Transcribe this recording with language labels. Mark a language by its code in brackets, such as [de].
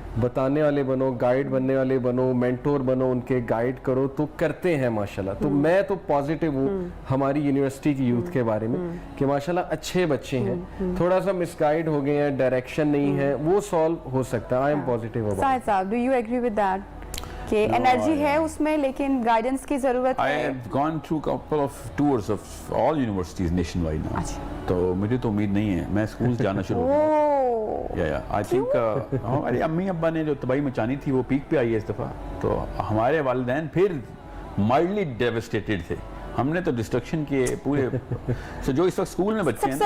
[ur] بتانے والے بنو, گائیڈ بننے والے بنو, مینٹور بنو, ان کے گائیڈ کرو تو کرتے ہیں ماشاءاللہ. تو میں تو پازیٹیو ہوں ہماری یونیورسٹی کی یوتھ کے بارے میں کہ ماشاءاللہ اچھے بچے ہیں. تھوڑا سا مس گائیڈ ہو گئے ہیں, ڈائریکشن نہیں ہے, وہ سالو ہو سکتا ہے. [en] I am positive about. [ur] ساحد صاحب, [en] do you agree with that [ur] کہ انرجی ہے اس میں لیکن گائیڈنس کی ضرورت ہے؟ [en] I have gone through couple of tours of all universities nationwide now. [ur] تو مجھے تو امید نہیں ہے, میں اسکول جانا شروع ہو گیا. [en] I think [ur] ہماری امی ابا نے جو تباہی مچانی تھی وہ پیک پہ آئی ہے اس دفعہ. تو ہمارے والدین پھر [en] mildly devastated [ur] تھے. ہم نے تو ڈسٹرکشن کیے پورے. جو اس وقت اسکول میں بچے ہیں,